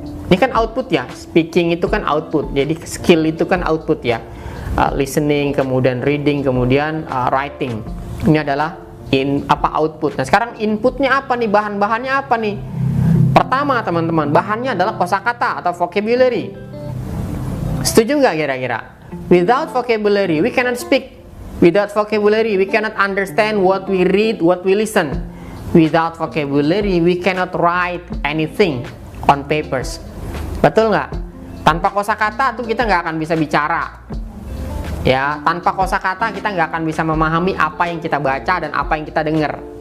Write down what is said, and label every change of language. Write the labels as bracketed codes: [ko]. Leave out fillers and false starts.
[id] Ini kan output ya, speaking itu kan output, jadi skill itu kan output ya. Listening, kemudian reading, kemudian writing. Ini adalah output. Nah, sekarang inputnya apa nih? Bahan-bahannya apa nih? Pertama teman-teman, bahannya adalah kosakata atau vocabulary. Setuju nggak kira-kira? [en] Without vocabulary, we cannot speak. Without vocabulary, we cannot understand what we read, what we listen. Without vocabulary, we cannot write anything on papers. [id] Betul nggak? Tanpa kosakata tuh kita nggak akan bisa bicara. Ya, tanpa kosakata kita nggak akan bisa memahami apa yang kita baca dan apa yang kita dengar.